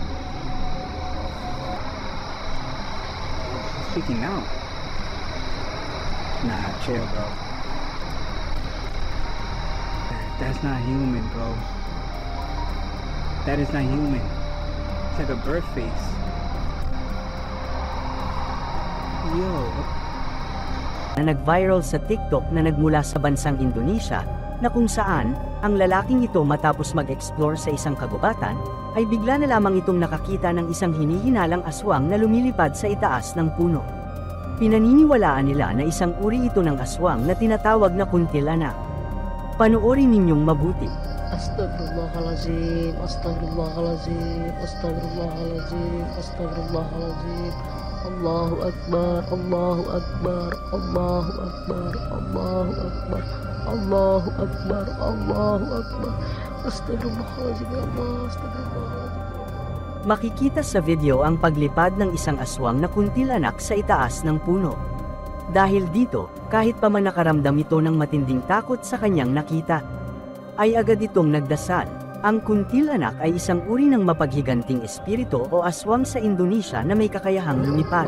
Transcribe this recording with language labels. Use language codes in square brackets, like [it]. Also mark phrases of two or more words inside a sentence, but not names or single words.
[en] He's peeking now. Nah, chill, bro. That's not human, bro. That is not human. It's like a bird face. Yo. [tl] Na nag-viral sa TikTok na nagmula sa bansang Indonesia, na kung saan, ang lalaking ito matapos mag-explore sa isang kagubatan, ay bigla na lamang itong nakakita ng isang hinihinalang aswang na lumilipad sa itaas ng puno. Pinaniniwalaan nila na isang uri ito ng aswang na tinatawag na kuntilanak. Panoorin ninyong mabuti. [ar] أستغفر الله العظيم، أستغفر الله العظيم، أستغفر الله العظيم، أستغفر الله العظيم. الله أكبر، الله أكبر، الله أكبر، الله أكبر، الله أكبر، الله أكبر. أستغفر الله العظيم، يا الله، أستغفر الله العظيم. [tl] Makikita sa video ang paglipad ng isang aswang na kuntilanak sa itaas ng puno. Dahil dito, kahit pa man nakaramdam ito ng matinding takot sa kanyang nakita, ay agad itong nagdasal. Ang kuntilanak ay isang uri ng mapaghiganting espiritu o aswang sa Indonesia na may kakayahang lumipad.